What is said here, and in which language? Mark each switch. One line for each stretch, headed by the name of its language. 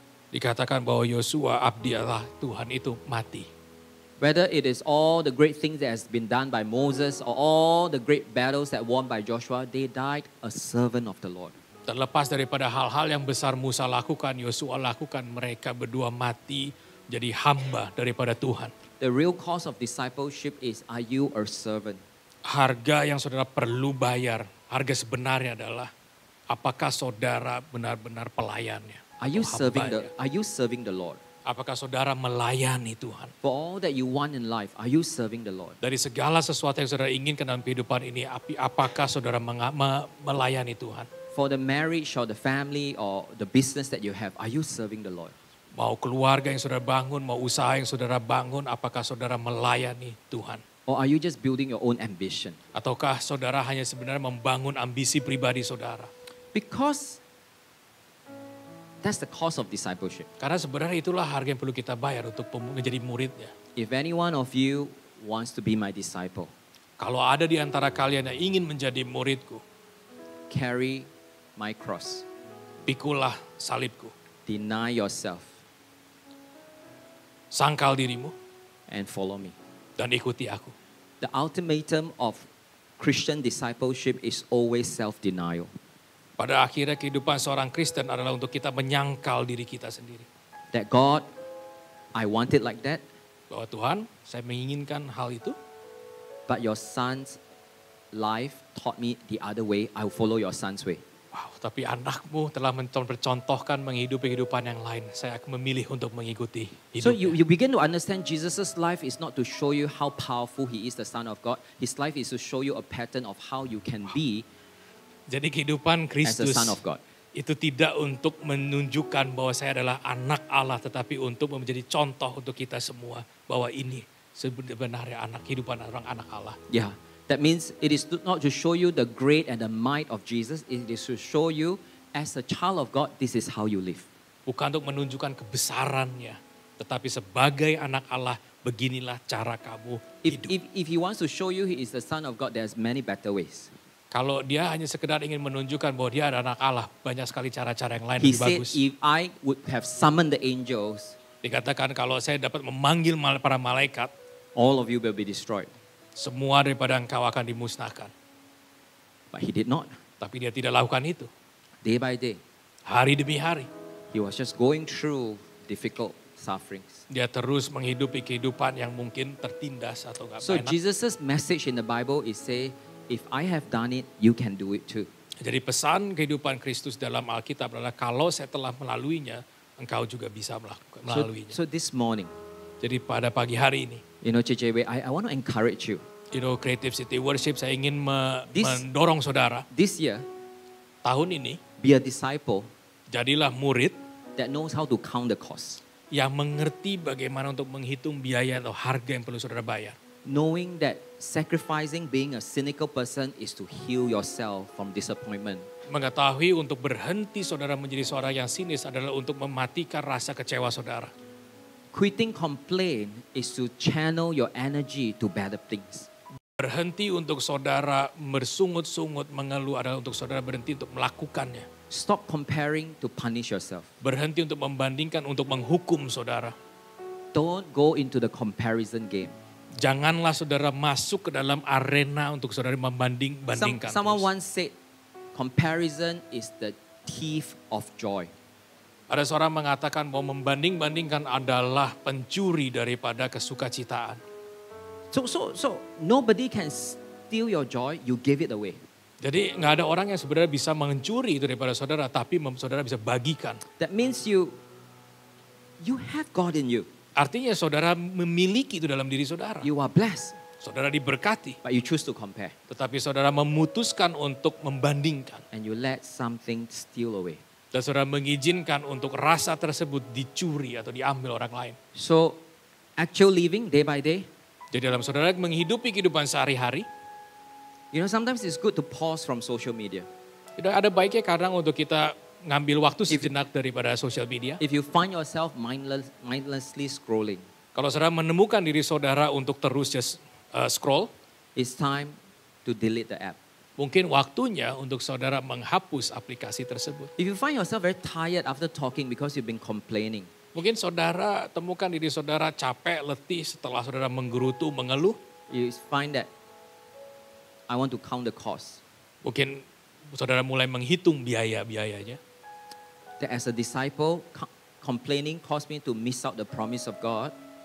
Indonesian: Dikatakan bahwa Yosua abdi Allah Tuhan itu mati.
English: Whether it is all the great things that has been done by Moses or all the great battles that won by Joshua, they died a servant of the Lord.
Indonesian: Terlepas daripada hal-hal yang besar Musa lakukan, Yosua lakukan, mereka berdua mati jadi hamba daripada Tuhan.
English: The real cost of discipleship is, are you a servant?
Indonesian: Harga yang saudara perlu bayar, harga sebenarnya adalah apakah saudara benar-benar pelayannya?
English: Are you
Indonesian: atau
English: serving
Indonesian: hambanya?
English: are you serving the Lord?
Indonesian: Apakah saudara melayani Tuhan?
English: For all that you want in life, are you serving the Lord?
Indonesian: Dari segala sesuatu yang saudara inginkan dalam kehidupan ini, apakah saudara melayani Tuhan?
English: For the marriage or the family or the business that you have, are you serving the Lord?
Indonesian: Mau keluarga yang saudara bangun, mau usaha yang saudara bangun, apakah saudara melayani Tuhan?
English: Or are you just building your own ambition?
Indonesian: Ataukah saudara hanya sebenarnya membangun ambisi pribadi saudara?
English: Because that's the cost of discipleship.
Indonesian: Karena sebenarnya itulah harga yang perlu kita bayar untuk menjadi muridnya.
English: If any one of you wants to be my disciple,
Indonesian: Kalau ada di antara kalian yang ingin menjadi muridku,
English: carry my cross.
Indonesian: pikulah salibku,
English: Deny yourself
Indonesian: sangkal dirimu,
English: and follow me.
Indonesian: dan ikuti aku.
English: The ultimatum of Christian discipleship is always self-denial.
Indonesian: Pada akhirnya kehidupan seorang Kristen adalah untuk kita menyangkal diri kita sendiri.
English: That God, I want it like that,
Indonesian: Bahwa Tuhan, saya menginginkan hal itu,
English: but your son's life taught me the other way. I will follow your son's way.
Indonesian: wow, tapi anakmu telah mencontohkan menghidupi kehidupan yang lain. Saya akan memilih untuk mengikuti
English: So
Indonesian: hidupnya.
English: you begin to understand Jesus' life is not to show you how powerful he is, the Son of God. His life is to show you a pattern of how you can be
Indonesian: Jadi kehidupan
English: as the
Indonesian: Kristus
English: Son of God.
Indonesian: itu tidak untuk menunjukkan bahwa saya adalah anak Allah, tetapi untuk menjadi contoh untuk kita semua bahwa ini sebenarnya kehidupan orang anak Allah.
English: Yeah, that means it is not to show you the great and the might of Jesus. It is to show you as a child of God, this is how you live.
Indonesian: Bukan untuk menunjukkan kebesarannya, tetapi sebagai anak Allah, beginilah cara kamu hidup.
English: If he wants to show you he is the Son of God, there's many better ways.
Indonesian: Kalau dia hanya sekedar ingin menunjukkan bahwa dia adalah anak Allah, banyak sekali cara-cara yang lain
English: He
Indonesian: lebih
English: said,
Indonesian: bagus.
English: if I would have summoned the angels,
Indonesian: Dikatakan kalau saya dapat memanggil para malaikat,
English: all of you will be destroyed.
Indonesian: semua daripada engkau akan dimusnahkan.
English: But he did not.
Indonesian: Tapi dia tidak lakukan itu.
English: Day by day,
Indonesian: Hari demi hari,
English: he was just going through difficult sufferings.
Indonesian: dia terus menghidupi kehidupan yang mungkin tertindas atau nggak
English: So
Indonesian: enak.
English: Jesus' message in the Bible is say, if I have done it, you can do it too.
Indonesian: Jadi pesan kehidupan Kristus dalam Alkitab adalah kalau saya telah melaluinya, engkau juga bisa melaluinya.
English: So this morning,
Indonesian: Jadi pada pagi hari ini,
English: you know, JJW, I want to encourage you.
Indonesian: Creative City Worship, saya ingin
English: This-
Indonesian: mendorong saudara.
English: This year,
Indonesian: Tahun ini,
English: be a disciple
Indonesian: jadilah murid
English: that knows how to count the cost.
Indonesian: yang mengerti bagaimana untuk menghitung biaya atau harga yang perlu saudara bayar.
English: Knowing that sacrificing being a cynical person is to heal yourself from disappointment.
Indonesian: Mengetahui untuk berhenti saudara menjadi seorang yang sinis adalah untuk mematikan rasa kecewa saudara.
English: Quitting complaint is to channel your energy to better things.
Indonesian: Berhenti untuk saudara bersungut-sungut mengeluh adalah untuk saudara berhenti untuk melakukannya.
English: Stop comparing to punish yourself.
Indonesian: Berhenti untuk membandingkan, untuk menghukum saudara.
English: Don't go into the comparison game.
Indonesian: Janganlah saudara masuk ke dalam arena untuk saudara membanding-bandingkan.
English: Someone
Indonesian: terus.
English: once said, comparison is the thief of joy.
Indonesian: Ada seorang mengatakan bahwa membanding-bandingkan adalah pencuri daripada kesukacitaan.
English: So nobody can steal your joy, you give it away.
Indonesian: Jadi nggak ada orang yang sebenarnya bisa mencuri itu daripada saudara, tapi saudara bisa bagikan.
English: That means you have God in you.
Indonesian: Artinya saudara memiliki itu dalam diri saudara.
English: You are blessed,
Indonesian: Saudara diberkati,
English: but you choose to compare.
Indonesian: tetapi saudara memutuskan untuk membandingkan.
English: And you let something steal away.
Indonesian: Dan saudara mengizinkan untuk rasa tersebut dicuri atau diambil orang lain.
English: So actual living day by day,
Indonesian: Jadi dalam saudara menghidupi kehidupan sehari-hari,
English: sometimes it's good to pause from social media.
Indonesian: tidak ada baiknya kadang untuk kita ngambil waktu sejenak daripada sosial media.
English: If you find yourself mindlessly scrolling,
Indonesian: Kalau saudara menemukan diri saudara untuk terus
English: just scroll, it's time to delete the app.
Indonesian: mungkin waktunya untuk saudara menghapus aplikasi tersebut.
English: If you find yourself very tired after talking because you've been complaining,
Indonesian: Mungkin saudara temukan diri saudara capek, letih setelah saudara menggerutu, mengeluh.
English: you find that I want to count the cost.
Indonesian: Mungkin saudara mulai menghitung biaya-biayanya.
English: That as a disciple, complaining caused me to miss out the promise of God.